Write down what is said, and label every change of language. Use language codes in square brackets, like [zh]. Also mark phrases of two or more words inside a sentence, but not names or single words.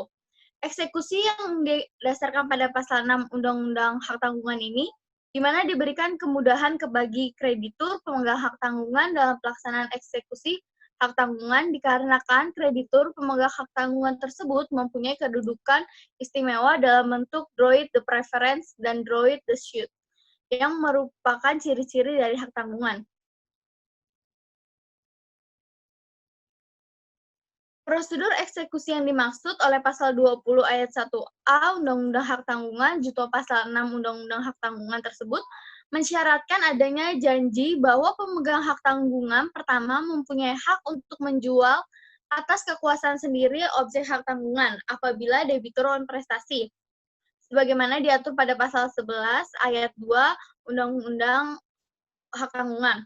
[id] Eksekusi yang didasarkan pada pasal 6 Undang-Undang Hak Tanggungan ini, di mana diberikan kemudahan bagi kreditur pemegang hak tanggungan dalam pelaksanaan eksekusi hak tanggungan dikarenakan kreditur pemegang hak tanggungan tersebut mempunyai kedudukan istimewa dalam bentuk [fr] droit de préférence [id] dan [fr] droit de suite, [id] yang merupakan ciri-ciri dari hak tanggungan. Prosedur eksekusi yang dimaksud oleh pasal 20 ayat 1A Undang-Undang Hak Tanggungan junto pasal 6 Undang-Undang Hak Tanggungan tersebut mensyaratkan adanya janji bahwa pemegang hak tanggungan pertama mempunyai hak untuk menjual atas kekuasaan sendiri objek hak tanggungan apabila debitur prestasi, sebagaimana diatur pada pasal 11 ayat 2 Undang-Undang Hak Tanggungan.